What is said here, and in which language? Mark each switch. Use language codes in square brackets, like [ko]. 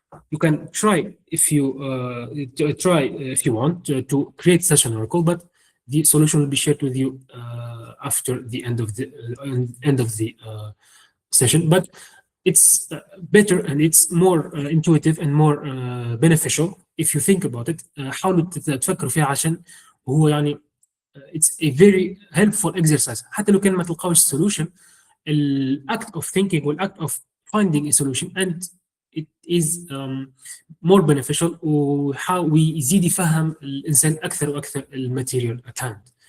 [en] You can try if you want to create such an oracle, but the solution will be shared with you after the end of the session. But it's better and it's more intuitive and more beneficial if you think about it. [ar] حاولوا تفكروا فيها عشان هو يعني it's a very helpful exercise. [en] حتى لو كان ما تلقاوش solution, the act of thinking or act of finding a solution and it is more beneficial, ويزيد يفهم الإنسان أكثر وأكثر الماتيريال at hand.